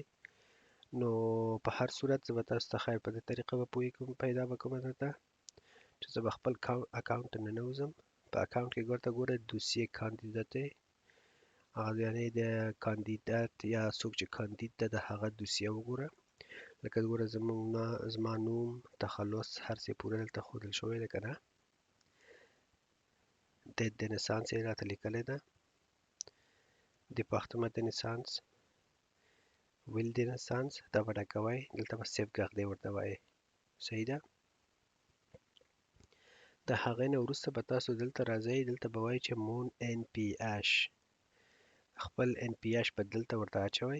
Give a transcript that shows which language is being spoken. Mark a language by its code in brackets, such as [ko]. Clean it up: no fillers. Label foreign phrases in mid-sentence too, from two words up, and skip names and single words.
[ps] نو په هر صورت زه به تاسو ته ښایي په دې طریقه به پوهېږم پیدا به کومه درته چې زه به خپل اکاونټ ته ننوځم. په اکاونټ کې ورته ګوره دوسیې کاندیدته، یعنې د کاندیدات یا څوک چې کاندید ده د هغه دوسیه وګوره. لکه ګوره زما نوم، تخلص، هر څه پوره دلته ښودل شوی ده که نه. [fr] date de naissance [ps] یې راته لیکلې ده. [fr] département de naissance، [ps] ویل د naissance دا به ډکوئ، دلته به سیف ګردې ورته وایي. صحیح ده. د هغې نه وروسته به تاسو دلته راځئ، دلته به وایي چې مون ان پی اش، خپل ان پی اش به دلته ورته اچوئ.